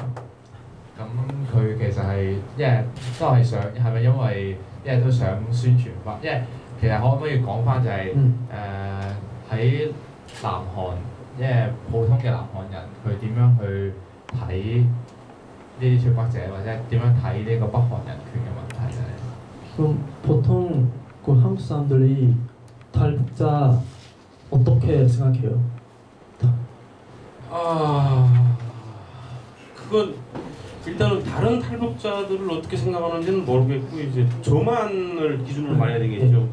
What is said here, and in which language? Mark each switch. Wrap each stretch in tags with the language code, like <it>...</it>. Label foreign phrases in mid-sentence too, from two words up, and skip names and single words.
<yue>咁佢其實係因為都係想係咪因為因為都想宣傳翻，因為其實可唔可以講翻就係喺南韓，因為普通嘅南韓人佢點樣去睇呢啲脱北者，或者點樣睇呢個北韓人權嘅問題咧？</yue> <ko>그럼 보통 그 한국 사람들이 탈북자 어떻게 생각해요? 그건 일단은 다른 탈북자들을 어떻게 생각하는지는 모르겠고 이제 저만을 기준으로 말해야 되겠죠.</ko>